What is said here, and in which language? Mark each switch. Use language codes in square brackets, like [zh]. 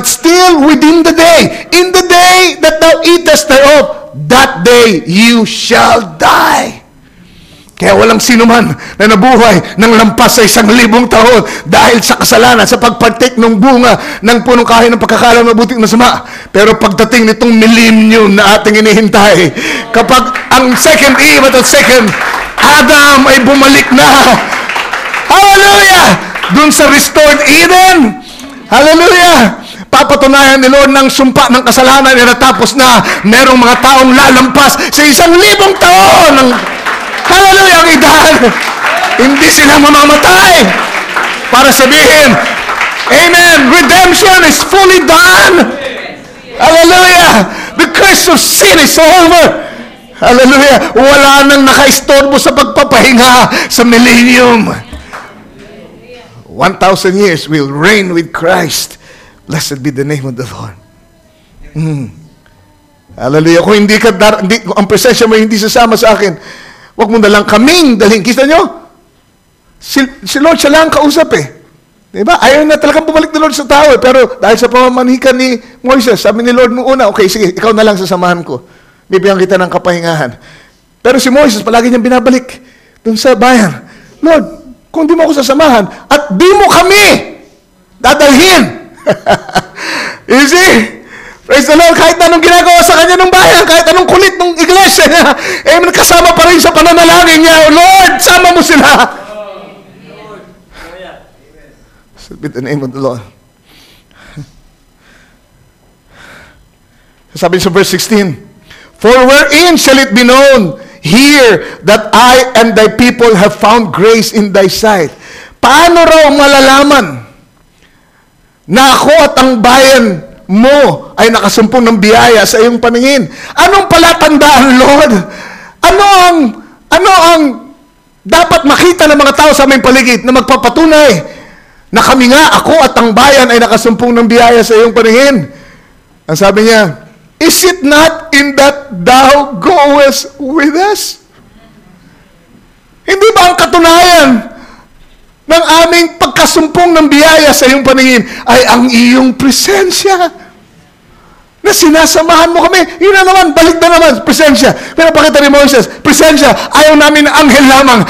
[en] But still within the day, in the day that thou eatest thereof, that day you shall die. [tl] Kaya walang sino man na nabuhay ng lampas sa 1,000 taon dahil sa kasalanan, sa pagpartik ng bunga ng punong kahoy ng pagkakalam na buting masama. Pero pagdating nitong millennium na ating inihintay, kapag ang second Eve at second Adam ay bumalik na, hallelujah, dun sa restored Eden, hallelujah, papatunayan ni Lord ng sumpa ng kasalanan na natapos na, merong mga taong lalampas sa 1,000 taon ng hallelujah, ang edad. Hindi sila mamamatay para sabihin, amen, [en] redemption is fully done. [tl] Hallelujah. [en] The curse of sin is over. Hallelujah. [tl] Wala nang nakaistorbo sa pagpapahinga sa millennium. [en] 1,000 years will reign with Christ. Blessed be the name of the Lord. Hallelujah. [tl] Kung ang presensya mo hindi sasama sa akin, huwag mo na lang kaming dalhin. Kita nyo? Si Lord siya lang kausap eh. Diba? Ayaw na talagang bumalik ni Lord sa tao eh. Pero dahil sa pamamanhikan ni Moises, sabi ni Lord nung una, okay, sige, ikaw na lang sasamahan ko. Bibigyan kita ng kapahingahan. Pero si Moises, palagi niyang binabalik dun sa bayan. Lord, kung di mo ako sasamahan, at di mo kami dadalhin. [en] You see? Praise the Lord, [tl] kahit anong ginagawa sa kanya ng bayan, kahit anong kulit ng iglesia niya, kasama pa rin sa pananalangin niya, Lord, sama mo sila. [en] Be the name of the Lord. [tl] Sabi sa verse 16, [en] for wherein shall it be known here that I and thy people have found grace in thy sight? [tl] Paano raw malalaman na ako at ang bayan mo ay nakasumpong ng biyaya sa iyong paningin? Anong palatandaan, Lord? Ano ang dapat makita ng mga tao sa aming paligid na magpapatunay na kami nga, ako at ang bayan ay nakasumpong ng biyaya sa iyong paningin? Ang sabi niya, [en] is it not in that thou goest with us? [tl] Hindi ba ang katunayan ng aming pagkasumpong ng biyaya sa iyong paningin ay ang iyong presensya? Na sinasamahan mo kami. Yun na naman, balik na naman, presensya. Pero pakita ni Moses, presensya, ayaw namin ng anghel lamang.